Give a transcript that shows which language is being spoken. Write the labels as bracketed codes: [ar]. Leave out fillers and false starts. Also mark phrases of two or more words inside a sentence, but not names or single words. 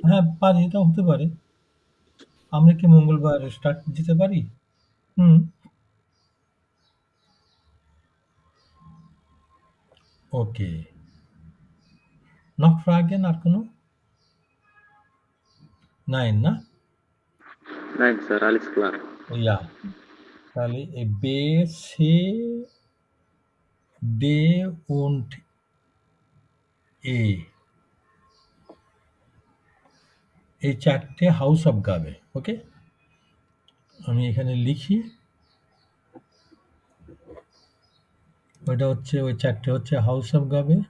[bn] হ্যাঁ পারি, এটা হতে পারে। আমরা কি মঙ্গলবার স্টার্ট যেতে পারি? ওকে। [de] Noch Fragen, [bn] আর কোনো? Nein, না? [de] Nein, Sir, alles klar. Ja. [bn] তাহলে বে, সে, ডে und এ, এই চারটে হাউস অফ গাবে। ওকে, আমি এখানে লিখি, ওইটা হচ্ছে ওই চারটে হচ্ছে হাউস অফ গাবে।